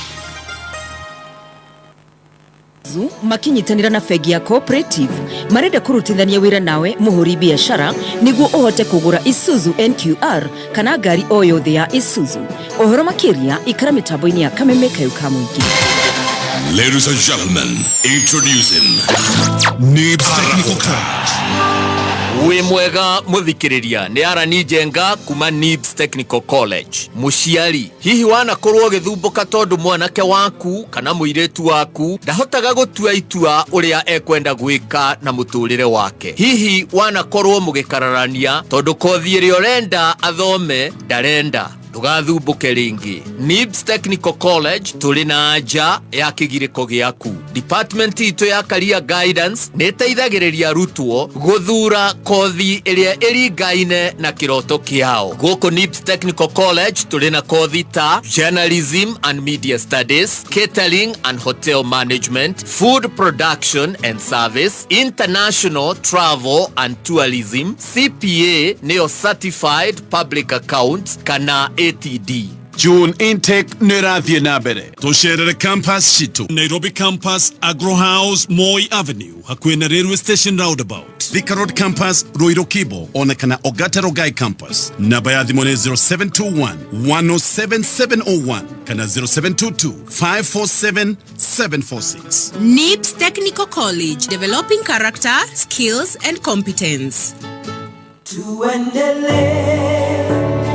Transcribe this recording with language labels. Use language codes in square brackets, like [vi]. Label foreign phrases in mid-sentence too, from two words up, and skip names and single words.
[ki] makinyitanira na bengi ya cooperative marenda kurutithania wira nawe muhuri biashara niguo uhote kugura Isuzu NQR kana ngari o yothe ya Isuzu ohoro makiria ikara mitambo-ini ya Kameme Kayuka Muingi. [en] Ladies and gentlemen, introducing Nibs Technical College. [ki] We mwega muthikiriria ni Arani Njenga kuma Nibs Technical College. Muciari hihi wanakorwo githumbuka tondu mwanake waku kana muiretu waku ndahotaga gutua itua uria ekwenda gwika na muturire wake. Hihi wanakorwo mugikararania tondu kothi ĩrĩa ũrenda athome ndarenda Tugathumbuke ringi. Nibs Technical College tuli na anja ya kĩgirĩko gĩaku. Department ito ya [en] career guidance [ki] nĩteithagĩrĩria arutwo guthura kothi ĩrĩa ĩringaine na kĩroto kĩao. Gũkũ Nibs Technical College tuli na kothi ta [en] journalism and media studies, catering and hotel management, food production and service, international travel and tourism, [ki] CPA neo [en] certified public accounts [ki] kana ATD. [en] June intake [ki] nĩrathiĩ na mbere. Tũcerere campus citũ Nairobi campus, Agro House, Moi Avenue hakuhĩ na [en] railway station roundabout. [ki] Thika Road campus, Ruiru Kibo ona kana Ogata Rogai campus. Namba ya thimũ nĩ 0721 107 701 kana 0722 547 746. [en] Nibs Technical College, developing character, skills and competence. [ki] Tuendelee.